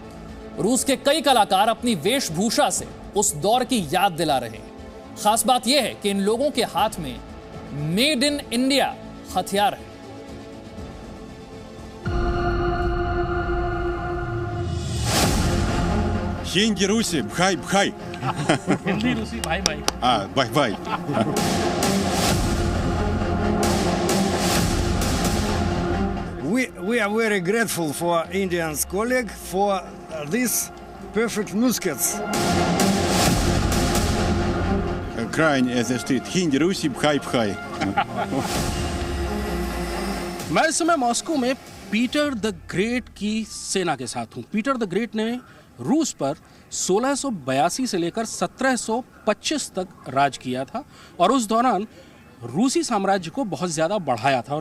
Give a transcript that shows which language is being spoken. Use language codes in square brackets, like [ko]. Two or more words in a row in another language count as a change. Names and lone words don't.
[hi] रूस के कई कलाकार अपनी वेशभूषा से उस दौर की याद दिला रहे हैं। खास बात यह है कि इन लोगों के हाथ में [en] made in India [hi] हथियार है। हिंदी रूसी, भाई, भाई. हिंदी रूसी भाई भाई। भाई, भाई. [en] We are very grateful for Indians colleague for these perfect muskets. [ru] Крайне это стоит. [hi] हिंदी रूसी, भाई, भाई. मैं इस समय मॉस्को में पीटर द ग्रेट की सेना के साथ हूँ। पीटर द ग्रेट ने रूस पर 1682 से लेकर 1725 तक राज किया था और उस दौरान रूसी साम्राज्य को बहुत ज़्यादा बढ़ाया था।